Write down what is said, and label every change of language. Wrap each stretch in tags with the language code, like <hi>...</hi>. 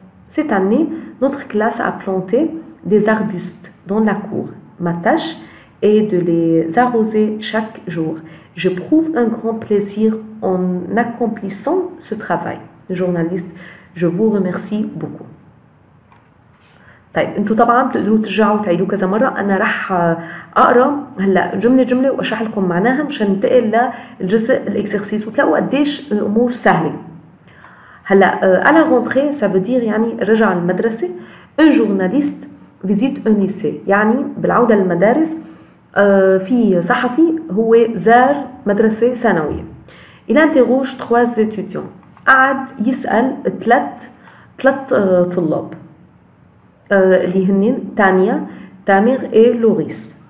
<fr>Cette année, notre classe a planté des arbustes dans la cour. Ma tâche est de les arroser chaque jour. J'éprouve un grand plaisir en accomplissant ce travail. Le journaliste: je vous remercie beaucoup.</fr> <ar>طيب انتوا طبعا بتقدروا ترجعوا تعيدوا كذا مره. انا راح اقرا هلا جمله واشرح لكم معناها مشان ننتقل للجزء الاكسرسيس وتلاقوا قديش الامور سهله.</ar> <fr>هلا à la rentrée ça veut dire</fr> <ar>يعني رجع المدرسه.</ar> <fr>un journaliste visite un lycée</fr> <ar>يعني بالعوده للمدارس في صحفي هو زار مدرسه ثانويه.</ar> <fr>il interroge 3 étudiants.</fr> <ar>قعد يسال ثلاث طلاب اللي هن تانيا، تامر et لوريس.</ar>